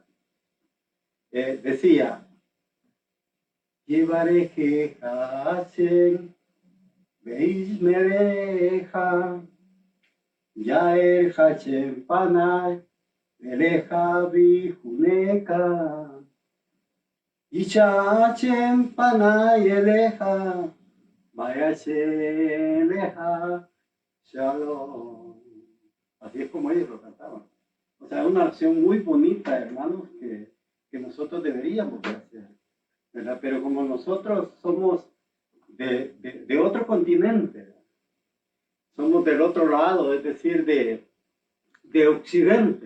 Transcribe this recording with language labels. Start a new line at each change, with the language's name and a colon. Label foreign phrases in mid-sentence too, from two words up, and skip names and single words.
Spanish: Decía,
Hebrew: יברכך השם וישמרך, יאר השם פניו אליך ויחנך, ישא השם פניו אליך וישם לך שלום.
Spanish: Así es como ellos lo cantaban. O sea, una oración muy bonita, hermanos, que nosotros deberíamos de hacer, ¿verdad? Pero como nosotros somos de otro continente, ¿verdad? Somos del otro lado, es decir, de Occidente.